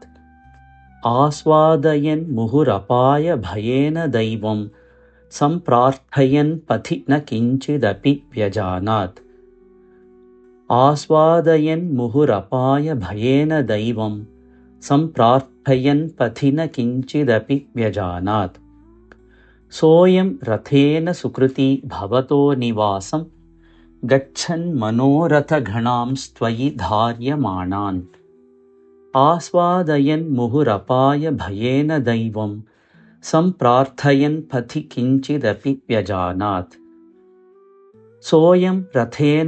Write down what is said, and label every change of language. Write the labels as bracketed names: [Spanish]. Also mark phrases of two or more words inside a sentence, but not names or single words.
[Sanskrit] ആസ്വാദയൻ മുഹുരപായ ഭയേന ദൈവം. സംപ്രാർത്ഥയൻ പഥി ന കിഞ്ചിദപി വ്യജാനാത്. ആസ്വാദയൻ മുഹുരപായ ഭയേന ദൈവം. സംപ്രാർത്ഥയൻ सम्प्रार्थयन् पथि न किञ्चिदपि व्यजानात् सोऽयं रथेन सुकृती भवतो निवासं गच्छन् मनोरथगणांस्त्वयि धार्यमाणान् आस्वादयन् मुहुरपाय भयेन दैवं सम्प्रार्थयन् पथि किञ्चिदपि व्यजानात् सोऽयं रथेन